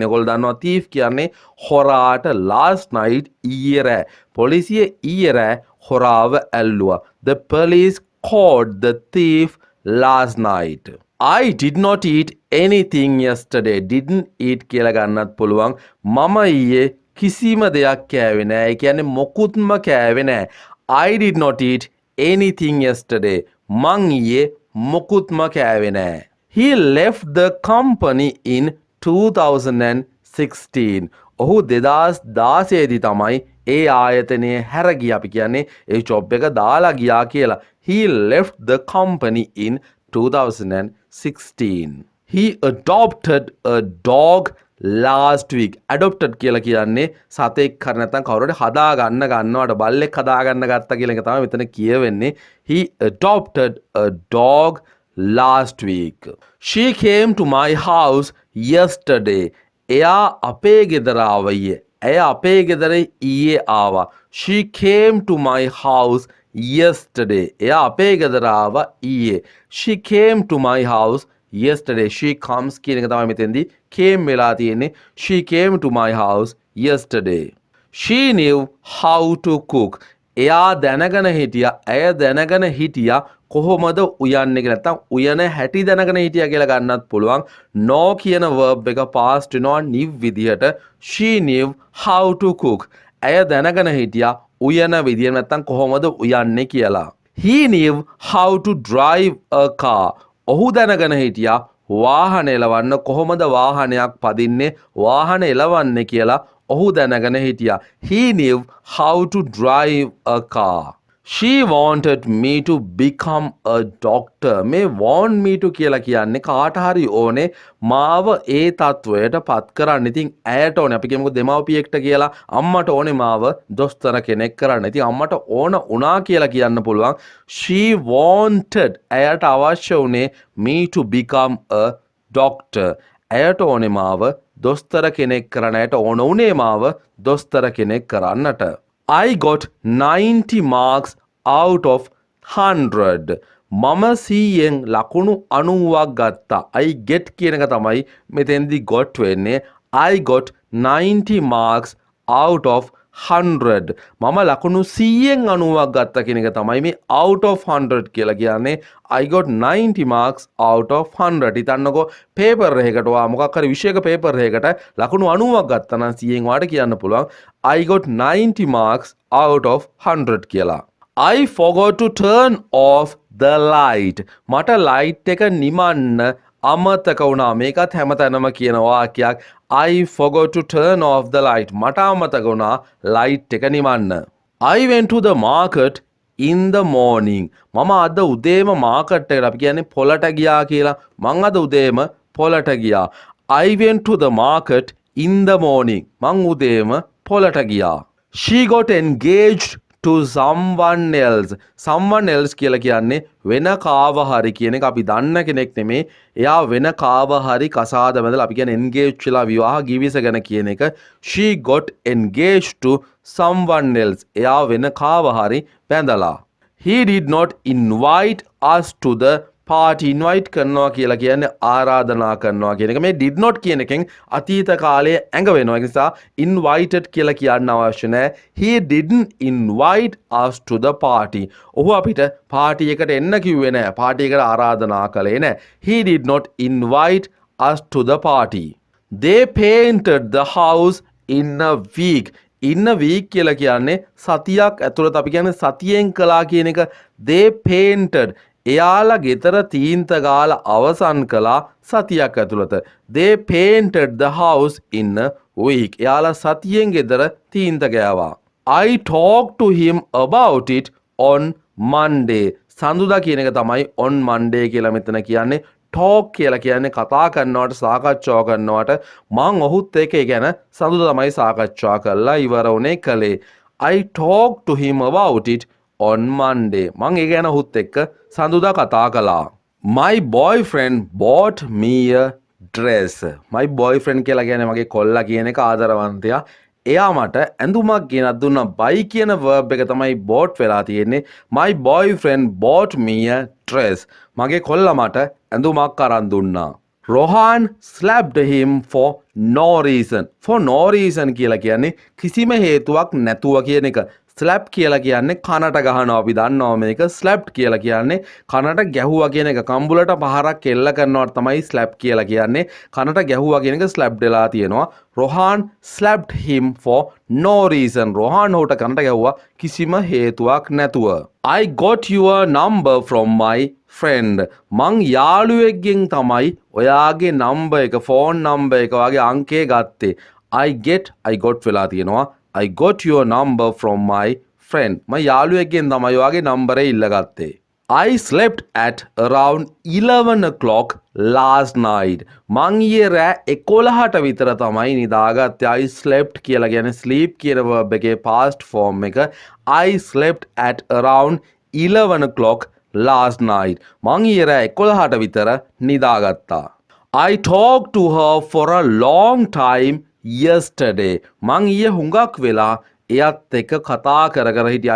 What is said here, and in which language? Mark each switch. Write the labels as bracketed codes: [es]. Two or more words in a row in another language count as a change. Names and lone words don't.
[si] ඔයගොල්ලෝ දන්නවා thief කියන්නේ හොරාට [en] last night [si] ඊයේ රෑ. පොලිසිය ඊයේ රෑ හොරාව ඇල්ලුවා. [en] The police caught the thief last night. I did not eat anything yesterday. Didn't eat [si] කියලා ගන්නත් පුළුවන්. මම ඊයේ කිසිම දෙයක් කෑවේ නෑ. ඒ කියන්නේ මොකුත්ම කෑවේ නෑ. [en] I did not eat anything yesterday. [si] මං ඊයේ මොකුත්ම කෑවේ නෑ. [en] He left the company in 2016. [si] ඔහු 2016 දී තමයි ඒ ආයතනයේ හැර ගියා. අපි කියන්නේ ඒ ජොබ් එක දාලා ගියා කියලා. [en] He left the company in 2016. He adopted a dog last week. [si] Adopted කියලා කියන්නේ සතෙක් හරි නැත්නම් කවුරුහරි හදා ගන්නවට බල්ලෙක් හදා ගන්න ගත්තා කියලා එක තමයි මෙතන කියවෙන්නේ. [en] He adopted a dog last week. She came to my house yesterday. [si] එයා අපේ ගෙදර ආවා ඊයේ. ඇය අපේ ගෙදර ඊයේ ආවා. [en] She came to my house yesterday. [si] එයා අපේ ගෙදර ආවා ඊයේ. [en] She came to my house yesterday. She comes [si] කියන එක තමයි මෙතෙන්දී came වෙලා තියෙන්නේ. [en] She came to my house yesterday. She knew how to cook. [si] එයා දැනගෙන හිටියා. ඇය දැනගෙන හිටියා කොහොමද උයන්නේ කියලා. නැත්නම් උයන හැටි දැනගෙන හිටියා කියලා ගන්නත් පුළුවන්. no කියන verb එක past වෙනවා niv විදිහට. [en] She knew how to cook. [si] ඇය දැනගෙන හිටියා උයන විදිය නැත්නම් කොහොමද උයන්නේ කියලා. [en] He knew how to drive a car. [si] ඔහු දැනගෙන හිටියා වාහන එලවන්න කොහොමද වාහනයක් පදින්නේ වාහන එලවන්නේ කියලා ඔහු දැනගෙන හිටියා. [en] He knew how to drive a car. She wanted me to become a doctor. [si] මේ [en] want me to [si] කියලා කියන්නේ කාට හරි ඕනේ මාව ඒ තත්වයට පත් කරන්න. ඉතින් ඇයට ඕනේ අපි කියමුකෝ දෙමව්පියෙක්ට කියලා අම්මට ඕනේ මාව දොස්තර කෙනෙක් කරන්න. ඉතින් අම්මට ඕන වුණා කියලා කියන්න පුළුවන්. [en] She wanted [si] ඇයට අවශ්‍ය වුණේ [en] me to become a doctor. [si] ඇයට ඕනේ මාව දොස්තර කෙනෙක් කරන්න. ඇයට ඕන වුණේ මාව දොස්තර කෙනෙක් කරන්නට. [en] I got 90 marks out of 100. [si] මම 100න් ලකුණු 90ක් ගත්තා. [en] I get [si] කියන එක තමයි මෙතෙන්දී got වෙන්නේ. [en] I got 90 marks out of 100. [si] මම ලකුණු 100න් 90ක් ගත්තා කියන එක තමයි මේ [en] out of 100 [si] කියලා කියන්නේ. [en] I got 90 marks out of 100. [si] හිතන්නකෝ පේපර් එකකට ඔයා මොකක් හරි විෂයක පේපර් එකකට ලකුණු 90ක් ගත්තා නම් 100න් ඔයාට කියන්න පුළුවන් [en] I got 90 marks out of 100 [si] කියලා. [en] I forgot to turn off the light. [si] මට light එක නිමන්න අමතක වුණා. මේකත් හැමතැනම කියන වාක්‍යයක්. [en] I forgot to turn off the light. [si] මට අමතක වුණා light එක නිමන්න. [en] I went to the market in the morning. [si] මම අද උදේම market එකට අපි කියන්නේ පොළට ගියා කියලා. මං අද උදේම පොළට ගියා. [en] I went to the market in the morning. [si] මං උදේම පොළට ගියා. [en] She got engaged to someone else. Someone else [si] කියලා කියන්නේ වෙන කාව හරි කියන එක අපි දන්න කෙනෙක් නෙමේ. එයා වෙන කාව හරි කසාද බැඳලා අපි කියන්නේ engaged කියලා විවාහ ගිවිසගෙන කියන එක. [en] She got engaged to someone else. [si] එයා වෙන කාව හරි බැඳලා. [en] He did not invite us to the party. [si] Invite කරනවා කියලා කියන්නේ ආරාධනා කරනවා කියන එක. මේ [en] did not [si] කියන එකෙන් අතීත කාලයේ ඇඟ වෙනවා. ඒ නිසා invited කියලා කියන්න අවශ්‍ය නැහැ. [en] He didn't invite us to the party. [si] ඔහු අපිට පාටි එකට එන්න කිව්වේ නැහැ. පාටි එකට ආරාධනා කළේ නැහැ. [en] He did not invite us to the party. They painted the house in a week. In a week [si] කියලා කියන්නේ සතියක් ඇතුළත අපි කියන්නේ සතියෙන් කළා කියන එක. [en] They painted [si] එයාලා ගෙදර තීන්ත ගාලා අවසන් කළා සතියක් ඇතුළත. [en] They painted the house in a week. [si] එයාලා සතියෙන් ගෙදර තීන්ත ගෑවා. [en] I talked to him about it on Monday. [si] සඳුදා කියන එක තමයි [en] on Monday [si] කියලා මෙතන කියන්නේ. talk කියලා කියන්නේ කතා කරනවට සාකච්ඡා කරනවට මං ඔහුත් එක්ක ඒ ගැන සඳුදා තමයි සාකච්ඡා කරලා ඉවර වුණේ කලේ. [en] I talked to him about it on Monday. [si] මං ඒ ගැන ඔහුත් එක්ක සඳුදා කතා කළා. [en] My boyfriend bought me a dress. My boyfriend [si] කියලා කියන්නේ මගේ කොල්ලා කියන එක ආදරවන්තයා. එයා මට ඇඳුමක් ගෙනත් දුන්නා. buy කියන verb එක තමයි bought වෙලා තියෙන්නේ. [en] My boyfriend bought me a dress. [si] මගේ කොල්ලා මට ඇඳුමක් අරන් දුන්නා. [en] Rohan slapped him for no reason. For no reason [si] කියලා කියන්නේ කිසිම හේතුවක් නැතුව කියන එක. slap කියලා කියන්නේ කනට ගහනවා අපි දන්නවා මේක. slapped කියලා කියන්නේ කනට ගැහුවා කියන එක. කම්බුලට පහරක් එල්ල කරනවට තමයි slap කියලා කියන්නේ. කනට ගැහුවා කියන එක slapped වෙලා තියෙනවා. [en] Rohan slapped him for no reason. [si] Rohan හොට කනට ගැහුවා කිසිම හේතුවක් නැතුව. [en] I got your number from my friend. [si] මං යාළුවෙක්ගෙන් තමයි ඔයාගේ number එක [en] phone number [si] එක වගේ අංකය ගත්තේ. [en] I got [si] වෙලා තියෙනවා. [en] I got your number from my friend. [si] මම යාළුවෙක්ගෙන් තමයි ඔයාගේ නම්බරේ ඉල්ලගත්තේ. [en] I slept at around 11 o'clock last night. [si] මං ඊයේ රෑ 11ට විතර තමයි නිදාගත්තේ. [en] I slept [si] කියලා කියන්නේ sleep කියන verb එකේ [en] past form [si] එක. [en] I slept at around 11 o'clock last night. [si] මං ඊයේ රෑ 11ට විතර නිදාගත්තා. [en] I talked to her for a long time yesterday. [si] මං ඊයේ හුඟක් වෙලා එයත් එක්ක කතා කර හිටියා.